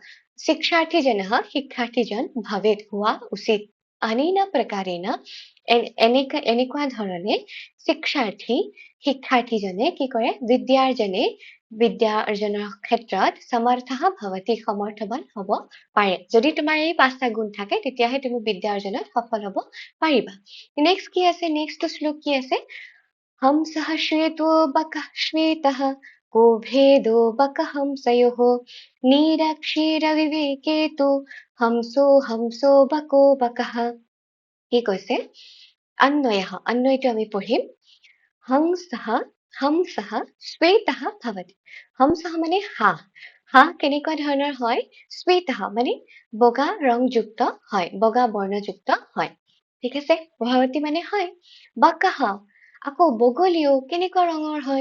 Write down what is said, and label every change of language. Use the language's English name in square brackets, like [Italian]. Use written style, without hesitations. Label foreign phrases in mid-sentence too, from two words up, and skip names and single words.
[Assamese] শিক্ষাৰ্থীজন ভৱেত হোৱা উচিত [Sanskrit] अनेन प्रकारेण [Assamese] এনেকুৱা ধৰণে শিক্ষাৰ্থীজনে কি কৰে বিদ্যা অৰ্জনৰ ক্ষেত্ৰত সমৰ্থৱান হব পাৰে যদি তোমাৰ এই 5টা গুণ থাকে তেতিয়াহে তুমি বিদ্যা অৰ্জনত সফল হব পাৰিবা নেক্সট কি আছে নেক্সট শ্লোক কি আছে [Sanskrit] हंसः श्वेतो बकः श्वेतः को भेदो बकहंसयोः निरक्षीरविवेके तु हंसो बको बकः [Assamese] কি কৈছে অন্বয়টো আমি পঢ়িম [Sanskrit] हंसः श्वेतः भवति [Assamese] হংসঃ মানে হাঁহ কেনেকুৱা ধৰণৰ হয় শ্বেতঃ মানে বগা ৰংযুক্ত হয় বগা বৰ্ণযুক্ত হয় ঠিক আছে ভৱতি মানে হয় বকহ আকৌ বগলীও কেনেকুৱা ৰঙৰ হয়?